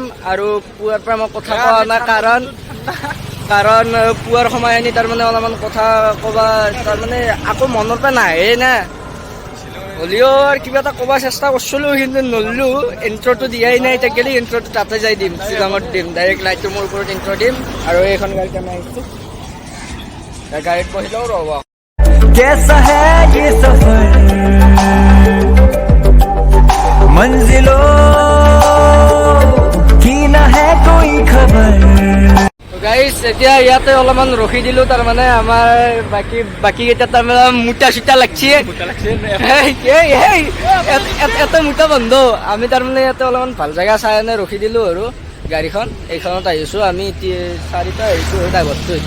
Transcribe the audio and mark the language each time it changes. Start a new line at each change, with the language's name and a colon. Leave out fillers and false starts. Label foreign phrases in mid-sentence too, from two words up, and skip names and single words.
Assamese: আৰু পুৱাৰ পৰা মই কথা কোৱা নাই, কাৰণ পুৱাৰ সময় আনি তাৰমানে অলপমান কথা ক'বা তাৰমানে আকৌ মনৰ পৰা নাহে না। হ'লেও আৰু কিবা এটা ক'ব চেষ্টা কৰিছিলোঁ, কিন্তু নললোঁ। ইণ্ট্ৰটো দিয়াই নাই, এতিয়া গেলি ইণ্ট্ৰটো তাতে যাই দিম, শ্বিলঙত দিম, ডাইৰেক্ট লাইট ৰুমৰ ওপৰত ইণ্ট্ৰ দিম। আৰু এইখন গাড়ীত আমি আহিছোঁ, গাড়ীত বহিলেও ৰ'ব।
Hindi: कैसा है ये सफर मंजिलों की ना है कोई खबर।
Assamese: গাইজ এতিয়া ইয়াতে অলপমান ৰখি দিলোঁ, তাৰমানে আমাৰ বাকী কেইটা তাৰমানে মোটা চোটা লাগছে। এটা মোটা বন্ধ। আমি তাৰমানে ইয়াতে অলপমান ভাল জেগা চাই এনে ৰখি দিলোঁ আৰু গাড়ীখন। এইখনত আহিছোঁ আমি 4টা আহিছোঁ ড্ৰাইভাৰটো এতিয়া।